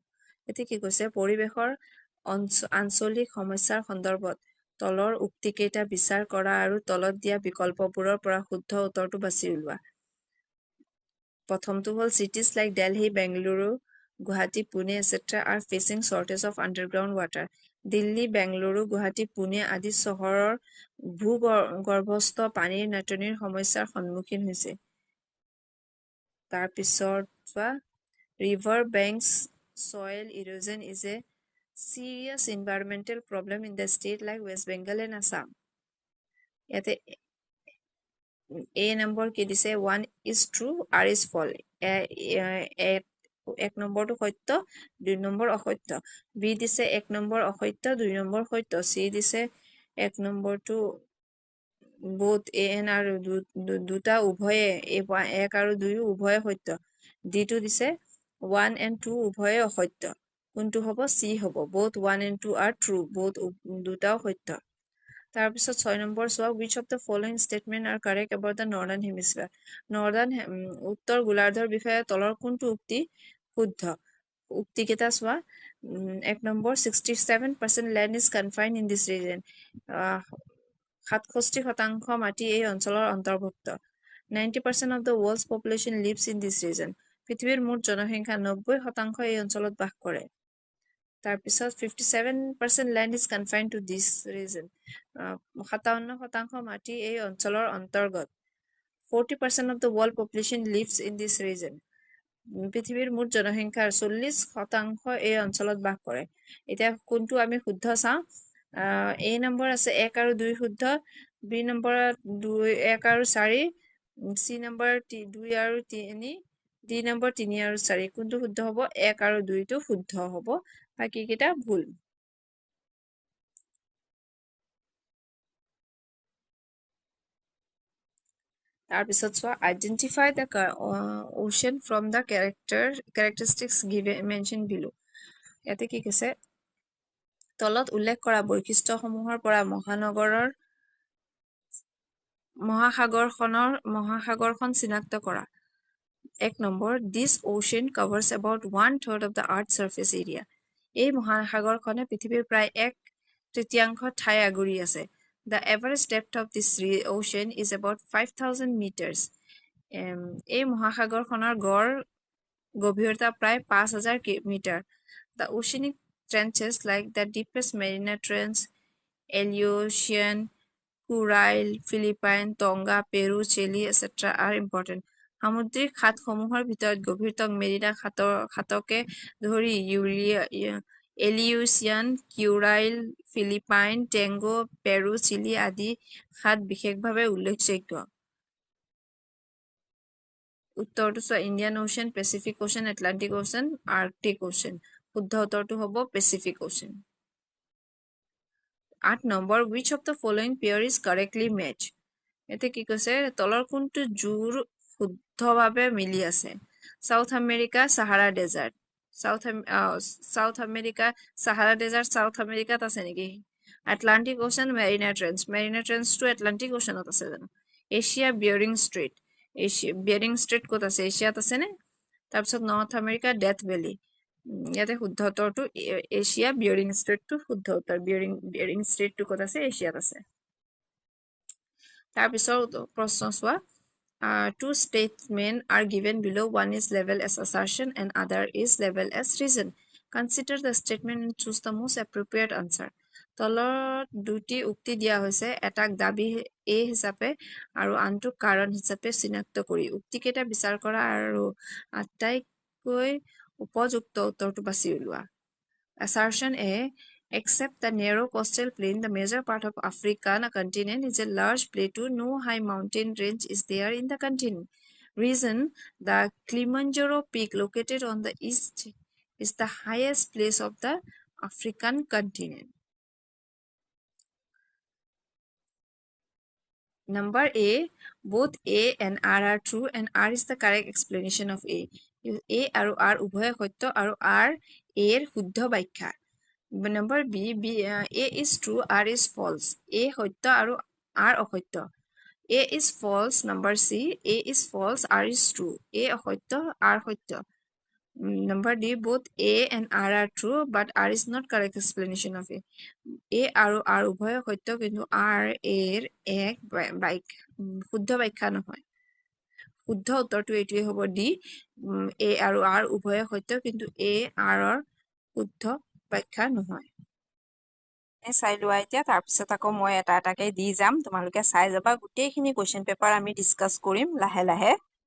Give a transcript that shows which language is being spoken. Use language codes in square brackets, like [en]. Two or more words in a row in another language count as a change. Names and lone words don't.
[as] এতে কি কৈছে? পৰিৱেশৰ আঞ্চলিক সমস্যাৰ সন্দৰ্ভত তলৰ উক্তিকেইটা বিচাৰ কৰা আৰু তলত দিয়া বিকল্পবোৰৰ পৰা শুদ্ধ উত্তৰটো বাছি উলিওৱা। প্ৰথমটো হ'ল [en] cities like Delhi, Bengaluru, Guwahati, Pune, etc. are facing shortage of underground water. [as] দিল্লী, বেংগলুৰু, গুৱাহাটী, পুনে আদি চহৰৰ ভূগৰ্ভস্থ পানীৰ নাটনিৰ সমস্যাৰ সন্মুখীন হৈছে। তাৰপিছত চোৱা, [en] river banks soil erosion is a serious environmental problem in the state like West Bengal and Assam. [as] ইয়াতে A নম্বৰ কি দিছে? [en] 1 is true, R is false. [as] এক নম্বৰটো সত্য, 2 নম্বৰ অসত্য। B দিছে 1 নম্বৰ অসত্য, 2 নম্বৰ সত্য। C দিছে 1 নম্বৰটো [en] both A and R [as] দুটা উভয়ে, 1 আৰু 2 উভয়ে সত্য। D টো দিছে 1 and 2 উভয়ে অসত্য। কোনটো হ'ব? C হ'ব। [en] both 1 and 2 are true, [as] দুটাও সত্য। তাৰপিছত 6 নম্বৰ চোৱা, [en] which of the following statement are correct about the northern hemisphere? [as] উত্তৰ গোলাৰ্ধৰ বিষয়ে তলৰ কোনটো উক্তি শুদ্ধ? উক্তিকেইটা চোৱা। 1 নম্বৰ, [en] 67% land is confined in this region. [as] 67% মাটি এই অঞ্চলৰ অন্তৰ্ভুক্ত। [en] 90% of the world's population lives in this region. [as] পৃথিৱীৰ মুঠ জনসংখ্যা 90% এই অঞ্চলত বাস কৰে। [en] তাৰপিছত 57% land is confined to this region. [as] 57% মাটি এই অঞ্চলৰ অন্তৰ্গত। [en] 40% of the world population lives in this region. [as] পৃথিৱীৰ মুঠ জনসংখ্যাৰ 40% এই অঞ্চলত বাস কৰে। এতিয়া কোনটো আমি শুদ্ধ চাওঁ। A নম্বৰ আছে 1 আৰু 2 শুদ্ধ, B নম্বৰত 1 আৰু 4, C নম্বৰ 2 আৰু 3, D নম্বৰ 3 আৰু 4। কোনটো শুদ্ধ হ'ব? 1 আৰু 2টো শুদ্ধ হ'ব, বাকী কেইটা ভুল। তাৰপিছত চোৱা, [en] identify the ocean from the characteristics mentioned below. [as] ইয়াতে কি কৈছে? তলত উল্লেখ কৰা বৈশিষ্ট্যসমূহৰ পৰা মহাসাগৰখন চিনাক্ত কৰা। 1 নম্বৰ, [en] this ocean covers about 1/3 of the earth's surface area. [as] এই মহাসাগৰখনে পৃথিৱীৰ প্ৰায় 1/3 ঠাই আগুৰি আছে। [en] The average depth of this ocean is about 5,000 meters. [as] এই মহাসাগৰখনৰ গড় গভীৰতা প্ৰায় 5000 মিটাৰ [en] The oceanic trenches like the deepest Mariana Trench, Aleutian, Kuril, Philippine, Tonga, Peru, Chile, etc. are important. [as] সামুদ্ৰিক খাতসমূহৰ ভিতৰত গভীৰতম মেৰিনা খাতকে ধৰি এলিউচিয়ান, কিউৰাইল, ফিলিপাইন, টেংগো, পেৰু, চিলি আদি খাত বিশেষভাৱে উল্লেখযোগ্য। উত্তৰটো চোৱা ইণ্ডিয়ান অ'চিয়ান, পেচিফিক অ'চিয়ান, এটলাণ্টিক অ'চিয়ান, আৰ্কটিক অ'চিয়ান। শুদ্ধ উত্তৰটো হ'ব পেচিফিক অ'চিয়ান। [en] 8 নম্বৰ which of the following pair is correctly match? [as] এতিয়া কি কৈছে তলৰ কোনটো জোৰ শুদ্ধভাৱে মিলি আছে সাউথ আমেৰিকা সাহাৰা ডেজাৰ্ট সাউথ আমেৰিকা সাহাৰা ডেজাৰ্ট সাউথ আমেৰিকাত আছে নেকি আটলান্টিক ওশান মেৰিনা ট্ৰেন্সটো আটলান্টিক ওশানত আছে জানো এছিয়া বিয়াৰিং ষ্ট্ৰেইট ক'ত আছে এছিয়াত আছে নে তাৰপিছত নৰ্থ আমেৰিকা ডেথ ভেলি ইয়াতে শুদ্ধ উত্তৰটো এছিয়া বিয়াৰিং ষ্ট্ৰেইটটো শুদ্ধ উত্তৰ বিয়াৰিং ষ্ট্ৰেইটটো ক'ত আছে এছিয়াত আছে তাৰপিছত প্ৰশ্ন চোৱা [en] two statements are given below one is labeled as assertion and other is labeled as reason consider the statement and choose the most appropriate [as] answer তলত দুটি উক্তি দিয়া হৈছে এটাক দাবী এ হিচাপে আৰু আনটো কাৰণ হিচাপে চিনাক্ত কৰি উক্তিকেইটা বিচাৰ কৰা আৰু আটাইতকৈ উপযুক্ত উত্তৰটো বাছি উলিওৱা [en] assertion A except the narrow coastal plain the major part of African continent is a large plateau no high mountain range is there in the continent reason the Kilimanjaro peak located on the east is the highest place of the African continent Number A, both A and R are true and R is the correct explanation of A. [as] A আৰু R উভয়ে সত্য আৰু R A ৰ শুদ্ধ ব্যাখ্যা [en] Number B, A is true, R is false. [as] A সত্য আৰু R অসত্য [en] A is false. Number C, A is false, R is true. [as] A অসত্য, R সত্য [en] Number D, both A and R are true, but R is not correct explanation of A. [as] A আৰু R উভয়ে সত্য কিন্তু R A ৰ এক শুদ্ধ ব্যাখ্যা নহয় শুদ্ধ উত্তৰটো এইটোৱে হ'ব D A আৰু R উভয়ে সত্য কিন্তু A R ৰ শুদ্ধ ব্যাখ্যা নহয় চাই লোৱা এতিয়া তাৰপিছত আকৌ মই এটা এটাকে দি যাম তোমালোকে চাই যাবা গোটেইখিনি [en] question paper [as] আমি ডিছকাছ কৰিম লাহে লাহে